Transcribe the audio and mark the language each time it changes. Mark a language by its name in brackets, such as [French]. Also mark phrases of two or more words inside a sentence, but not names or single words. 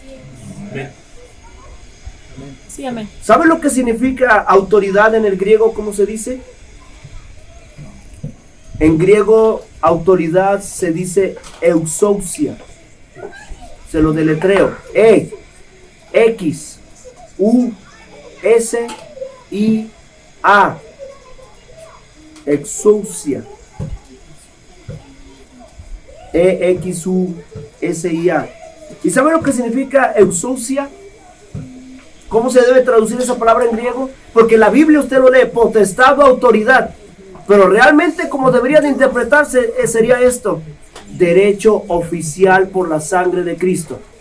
[Spanish] Sí, amén. ¿Sabe lo que significa autoridad en el griego? ¿Cómo se dice? En griego, autoridad se dice exousia. Se lo deletreo. E-X-U-S-I-A. Exousia. E-X-U-S-I-A. ¿Y sabe lo que significa exousia? ¿Cómo se debe traducir esa palabra en griego? Porque la Biblia usted lo lee, potestad o autoridad. Pero realmente como debería de interpretarse sería esto: derecho oficial por la sangre de Cristo.